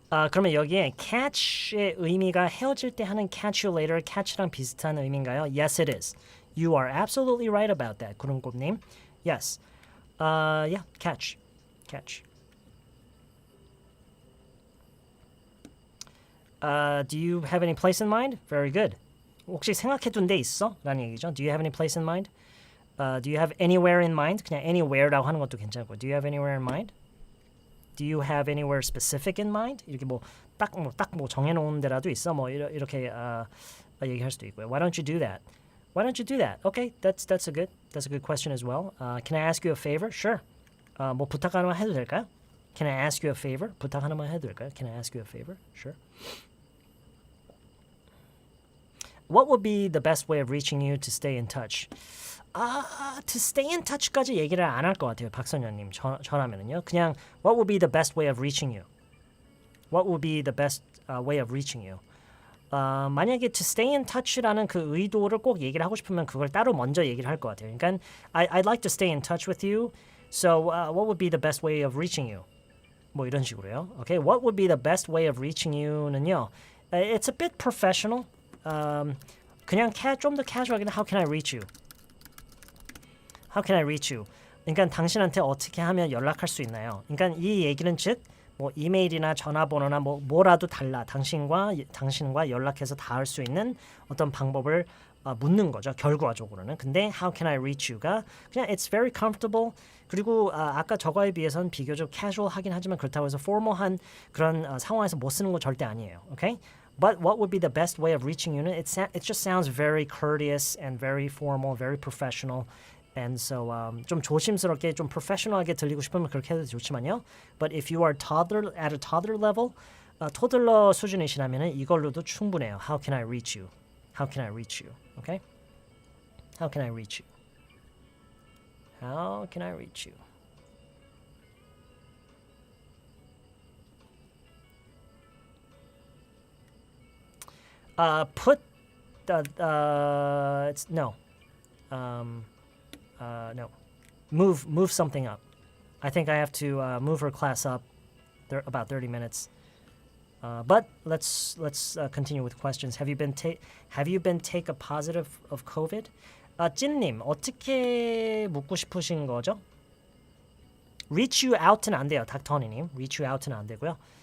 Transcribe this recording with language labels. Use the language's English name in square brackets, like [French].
[Korean] 그러면 여기에 catch의 의미가 헤어질 때 하는 [English] catch you later, [Korean] catch랑 비슷한 의미인가요? [English] Yes, it is. You are absolutely right about that, 구름꽃님. Yes. Yeah, catch. Do you have any place in mind? Very good. [Korean] 혹시 생각해둔 데 있어? 라는 얘기죠. [English] Do you have any place in mind? Do you have anywhere in mind? [Korean] 그냥 anywhere라고 하는 것도 괜찮고. [English] Do you have anywhere in mind? Do you have anywhere specific in mind? [Korean] 이렇게 딱 정해놓은 데라도 있어. 이렇게 얘기할 수도 있고요. [English] Why don't you do that? Why don't you do that? Okay, that's a good question as well. Can I ask you a favor? Sure. [Korean] 뭐 부탁 하나만 해도 될까요? [English] Can I ask you a favor? [Korean] 부탁 하나만 해도 될까요? [English] Can I ask you a favor? Sure. What would be the best way of reaching you to stay in touch? To stay in touch [Korean] 까지 얘기를 안 할 것 같아요. 박선현님 전하면은요. [English] 그냥 What would be the best way of reaching you? What would be the best way of reaching you? [Korean] 만약에 [English] to stay in touch [Korean] 라는 그 의도를 꼭 얘기를 하고 싶으면 그걸 따로 먼저 얘기를 할 것 같아요. 그러니까 [English] I'd like to stay in touch with you. So what would be the best way of reaching you? [Korean] 뭐 이런 식으로요. [English] Okay, what would be the best way of reaching you는요. It's a bit professional. [Korean] 그냥 좀 더 casual하게 [English] How can I reach you? How can I reach you? [Korean] 그러니까 당신한테 어떻게 하면 연락할 수 있나요? 그러니까 이 얘기는 즉 뭐 이메일이나 전화번호나 뭐라도 달라. 당신과 연락해서 닿을 수 있는 어떤 방법을 묻는 거죠. 결과적으로는. 근데 [English] How can I reach you가 그냥 It's very comfortable. [Korean] 그리고 아까 저거에 비해서는 비교적 casual하긴 하지만 그렇다고 해서 formal한 그런 상황에서 못 쓰는 거 절대 아니에요. [English] Okay? But what would be the best way of reaching you? It just sounds very courteous and very formal, very professional. And so [Korean] 좀 조심스럽게 좀 professional하게 들리고 싶으면 그렇게 해도 좋지만요. [English] But if you are at a toddler level, [Korean] 토들러 수준이시라면 이걸로도 충분해요. [English] How can I reach you? How can I reach you? Okay? How can I reach you? How can I reach you? Put it's no. No. Move something up. I think I have to move her class up about 30 minutes. But let's continue with questions. Have you been take a positive of COVID? [Korean] 찐님 어떻게 묻고 싶으신 거죠? [English] Reach you out는 [Korean] 안 돼요. 닥터니님. [English] Reach you out는 [Korean] 안 되고요.